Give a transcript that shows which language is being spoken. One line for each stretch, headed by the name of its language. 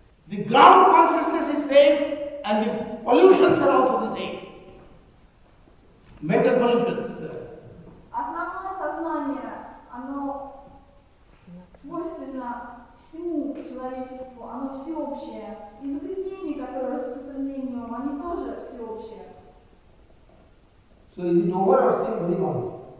English: The ground consciousness is same, and the pollutions are also the same. Mental pollutions.
Russian: Основное сознание, оно свойственно всему человечеству, оно всеобщее. И загрязнения, которые распространены в нем, они тоже всеобщие.
English: So is it over or still going on?